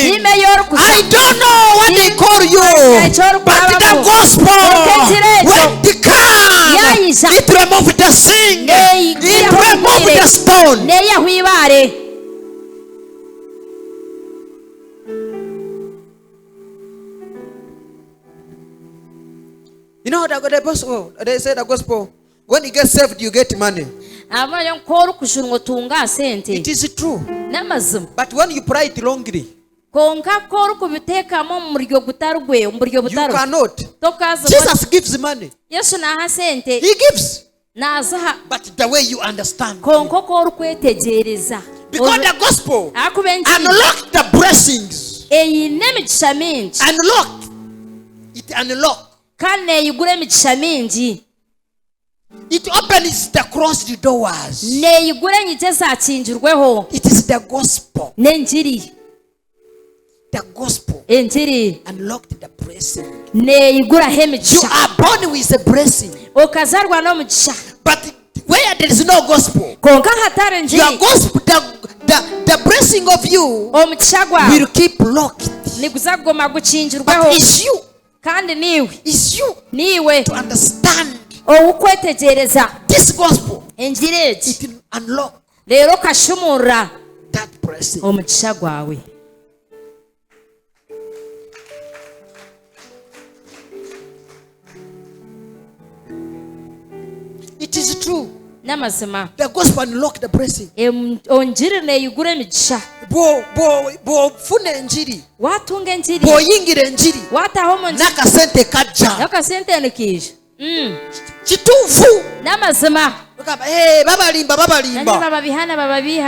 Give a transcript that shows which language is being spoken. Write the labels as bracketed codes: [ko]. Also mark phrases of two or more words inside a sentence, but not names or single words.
[nyn] tiime y'orukuza. [en] I don't know what they call you. But the gospel, when it comes, it removed the sin. It removed the stone. [nyn] neyahu ibaare. [en] You know the gospel, they say the gospel, when you get saved, you get money. [nyn] amanya nk'orukushura ngo tunga sente. [en] It is true. [nyn] n'amazima. [en] But when you pray it wrongly, [nyn] konka k'orukubiteekamu mu buryo butari bwe mu buryo [en] you [nyn] butari [en] cannot. [nyn] tokaza. [en] Jesus gives money. [nyn] yesu naha sente [en] He gives. [nyn] nazaha [en] But the way you understand. [nyn] konka k'orukwetegereza. [en] Because the gospel [nyn] akuba enjiri [en] unlocked the blessings. [nyn] eyine emigisha mingi [en] Unlocked. It unlocked. [nyn] kandi neeyigura emigisha mingi. [en] It opens the closed doors. [nyn] neeyigura enyigi ezakingirweho. [en] It is the gospel. [nyn] n'enjiri. [en] The gospel [nyn] enjiri [en] unlocked the blessing. [nyn] neeyiguraho [en] You [nyn] emigisha. [en] are born with a blessing. [nyn] okazarwa n'omugisha. [en] But where there is no gospel, [nyn] konka hatari enjiri [en] your gospel, the blessing of you [nyn] omugisha gwawe [en] will keep locked. [nyn] niguza kuguma [en] But [nyn] gukingirweho. [en] it's you. [nyn] kandi niwe [en] It's you [nyn] niwe [en] to understand [nyn] owukwetegereza [en] this gospel. [nyn] enjiri egi. [en] It will unlock [nyn] leero kashumurra [en] that blessing. [nyn] omugisha gwawe. [en] It is true. [nyn] n'amazima [en] The gospel unlocked the blessing. [nyn] onjiri neeyigura emigisha. [lg] Bw'ofuna enjiri, [nyn] waatunga enjiri [lg] bw'oyingira enjiri, [nyn] waataho mu njiri [lg] n'akasente kajja. [nyn] n'akasente nikiija. [lg] Kituufu. [nyn] n'amazima [lg] Bagamba, babalimba nanye babalimba. bababihana bababiha